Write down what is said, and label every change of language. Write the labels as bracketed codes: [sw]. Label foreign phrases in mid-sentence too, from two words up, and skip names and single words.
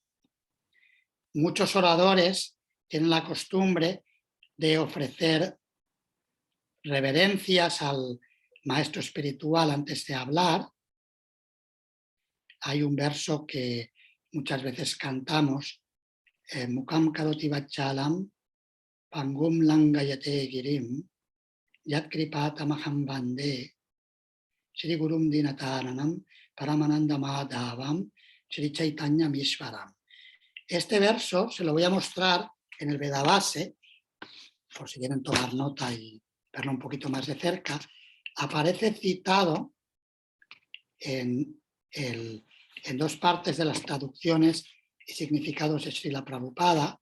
[es] Muchos oradores tienen la costumbre de ofrecer reverencias al maestro espiritual antes de hablar. Hay un verso que muchas veces cantamos, [sa] मूकं करोति वाचालं पङ्गुं लङ्घयते गिरिम् यत् कृपातमहं वन्दे श्री गुरुं दीनतारणम् परमानन्द माधवम् श्री चैतन्य मिश्वरम्. [es] Este verso se lo voy a mostrar en el Vedabase, por si quieren tomar nota y verlo un poquito más de cerca. Aparece citado en en dos partes de las traducciones y significados de Srila Prabhupada.